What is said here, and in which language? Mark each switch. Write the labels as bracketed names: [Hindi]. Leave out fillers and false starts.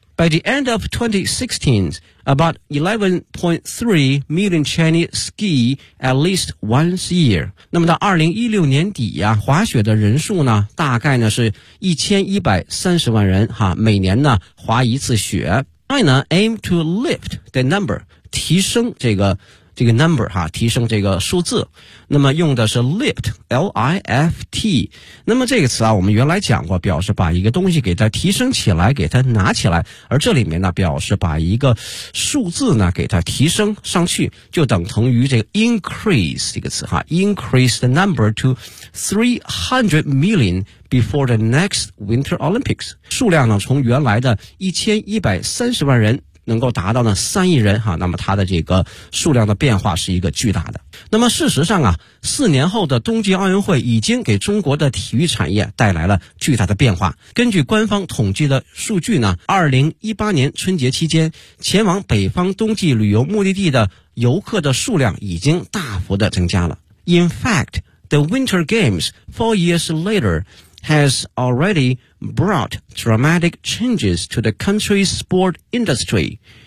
[English] By the end of 2016, about 11.3 million Chinese ski at least once a year. [Chinese] 那么到2016年底啊，滑雪的人数呢大概呢是1130万人哈，每年呢滑一次雪。 [English] I呢 aim to lift the number, 提升这个 number 哈， [Chinese] 提升这个数字。那么用的是 lift, L-I-F-T。那么这个词啊，我们原来讲过，表示把一个东西给它提升起来，给它拿起来。而这里面呢，表示把一个数字呢给它提升上去，就等同于这个 increase 这个词哈 ， [English] increase the number to 300 million before the next Winter Olympics。 [Chinese] 数量呢，从原来的1130万人。能够达到呢三亿人哈，那么它的这个数量的变化是一个巨大的。那么事实上啊，四年后的冬季奥运会已经给中国的体育产业带来了巨大的变化。根据官方统计的数据呢，2018年春节期间前往北方冬季旅游目的地的游客的数量已经大幅的增加了。 [English] In fact, the Winter Games 4 years later has already brought dramatic changes to the country's sport industry.